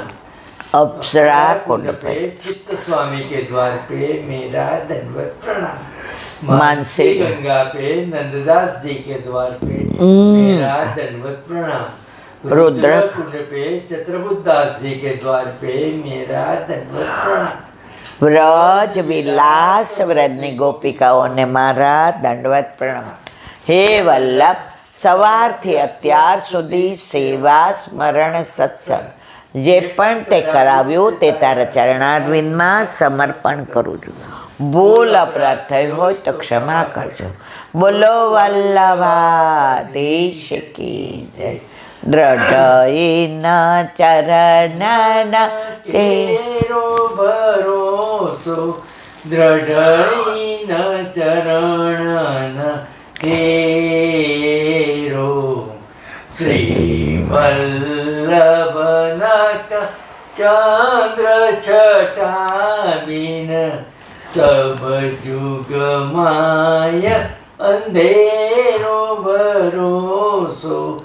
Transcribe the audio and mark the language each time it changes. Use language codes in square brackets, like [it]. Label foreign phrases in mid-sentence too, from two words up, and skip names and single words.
[hi] अप्सरा कुंड पे चित्त स्वामी के द्वार पे मेरा दंडवत प्रणाम. मानसी गंगा पे नंददास जी के द्वार पे मेरा दंडवत प्रणाम. रुद्र कुंड पे चतुर्बुदास जी के द्वार पे मेरा दंडवत प्रणाम. [gu] વ્રજ વિલાસ વ્રજની ગોપિકાઓને મારા દંડવત પ્રણામ. हे वल्लभ, સવારથી અત્યાર સુધી સેવા સ્મરણ સત્સંગ જે પણ તે કરાવ્યું તે તારા ચરણારવિંદમાં સમર્પણ કરું છું. ભૂલ અપરાધ થઈ હોય તો ક્ષમા કરજો. [hi] बोलो वल्लभाधीश की जय. [bra] द्रढ़ईना चरणना तेरो भरोसो, द्रढ़ईना चरणना केरो. श्री वल्लभनाथ चंद्र छटाबिन सब जुग माय अंधेरो भरोसो.